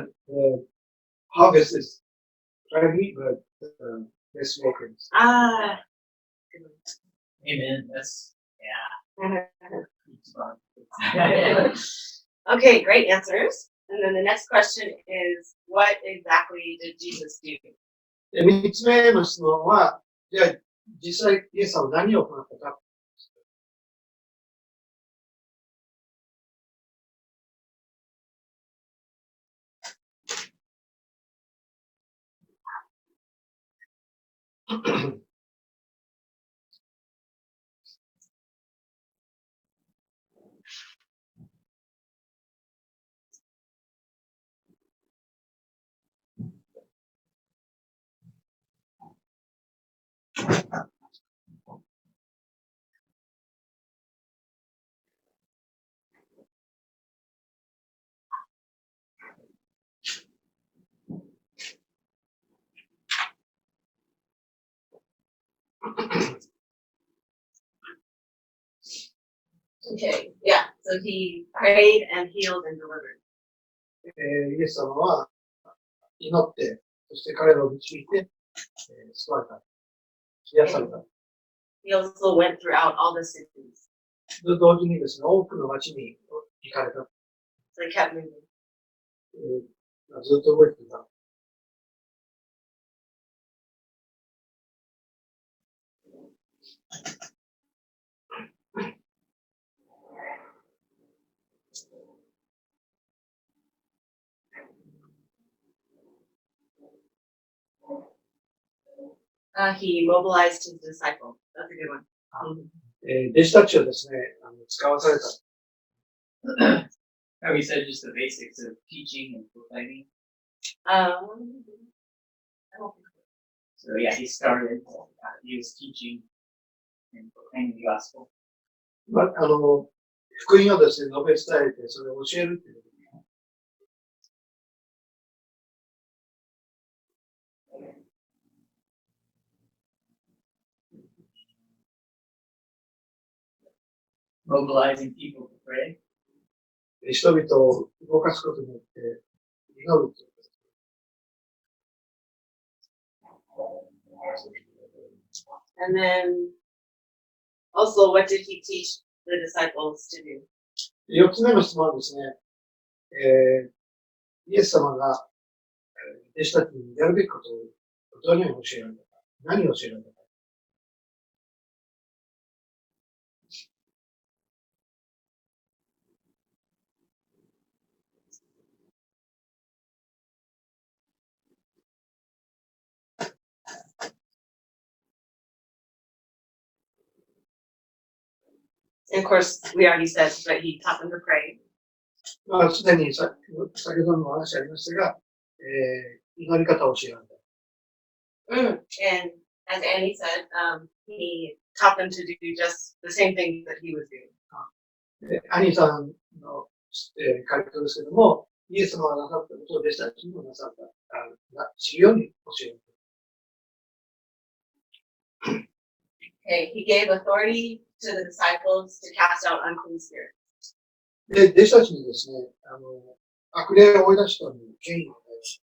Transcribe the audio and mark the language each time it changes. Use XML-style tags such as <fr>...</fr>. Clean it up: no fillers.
<en>And harvest is plenty, but less workers. Ah. Amen. That's Okay, great answers. And then the next question is, what exactly did Jesus do?</en> <ja>で、三つ目の質問は、じゃあ、実際、イエス様は何を行ったか。</ja> <en>Okay, yeah. So he prayed and healed and delivered.</en> <ja>イエス様は祈って、そして彼らを導いて、救われた。癒された。</ja> <en>He also went throughout all the cities.</en> <ja>同時にですね、多くの町に行かれた。</ja> <en>So he kept moving.</en> <ja>ずっと動いていた。</ja> <en>He mobilized his disciples. That's a good one.</en> <ja>弟子たちをですね、使わされた。</ja> <en>How we said just the basics of teaching and proclaiming. I don't think so. So yeah, he started. He was teaching and proclaiming the gospel.</en> <ja>福音をですね、述べ伝えて、それを教えるっていうこと。</ja> <en>Mobilizing people to pray.</en> <ja>人々を動かすことによって祈るということ。</ja> <en>And then also, what did he teach the disciples to do?</en> <ja>四つ目の質問はですね、イエス様が弟子たちにやるべきことをどのように教えられたか、何を教えられたか。</ja> <en>And of course, we already said that he taught them to pray.</en> <ja>すでに先ほどの話ありましたが、祈り方を教えられた。</ja> <en>And as Annie said, he taught them to do just the same thing that he was doing.</en> <ja>アニーさんの、回答ですけども、イエス様がなさったことを弟子たちにもなさった、知るように教える。</ja> <en>Okay, he gave authority to the disciples to cast out unclean spirits.</en> <ja>で、弟子たちにですね、悪霊を追い出したのに権威を与える。</ja>